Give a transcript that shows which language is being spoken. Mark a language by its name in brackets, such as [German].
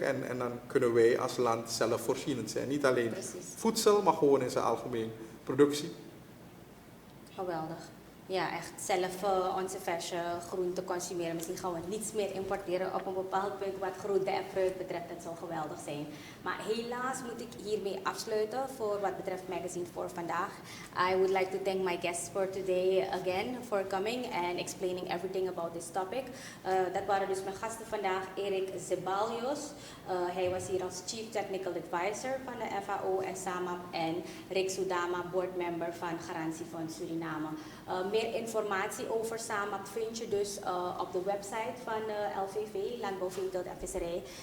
[Dutch] En dan kunnen wij als land zelfvoorzienend zijn. Niet alleen voedsel, maar gewoon in zijn algemeen productie. Geweldig. Ja, echt zelf onze verse groenten consumeren. Misschien gaan we niets meer importeren op een bepaald punt wat groente en fruit betreft. Dat zou geweldig zijn. Maar helaas moet ik hiermee afsluiten voor wat betreft magazine voor vandaag. [English] I would like to thank my guests for today again for coming and explaining everything about this topic. [Dutch] Dat waren dus mijn gasten vandaag, Erick Zeballos. Hij was hier als Chief Technical Advisor van de FAO en SAMAP. En Rick Soudama, board member van Garantiefonds Suriname. Meer informatie over SAMAP vind je dus op de website van LVV, Landbouw, Veeteelt en Visserij.